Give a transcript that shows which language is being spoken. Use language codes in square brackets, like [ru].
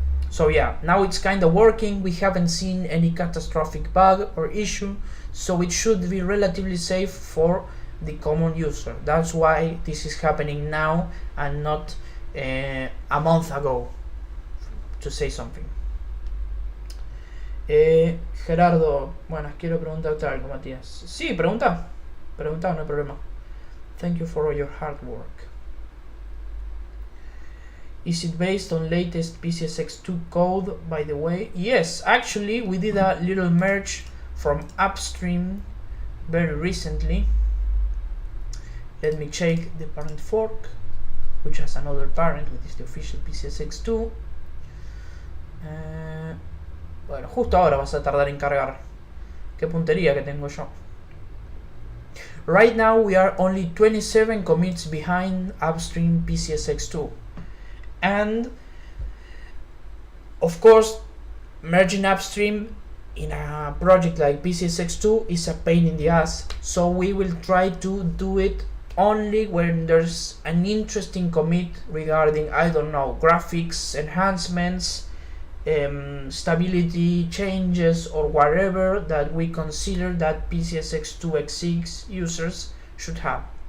[en] So yeah, now it's kind of working. We haven't seen any catastrophic bug or issue, so it should be relatively safe for the common user. That's why this is happening now and not a month ago, to say something. [es] Gerardo, buenas, quiero preguntarte algo, Matías. Sí, pregunta, no hay problema. [en] Thank you for all your hard work. Is it based on latest PCSX2 code, by the way? Yes, actually we did a little merge from upstream very recently. Let me check the parent fork, which has another parent, which is the official PCSX2. [es] Bueno, justo ahora vas a tardar en cargar. Qué puntería que tengo yo. [en] Right now we are only 27 commits behind upstream PCSX2. And of course, merging upstream in a project like PCSX2 is a pain in the ass, so we will try to do it only when there's an interesting commit regarding, I don't know, graphics enhancements, stability changes, or whatever that we consider that PCSX2x6 users should have.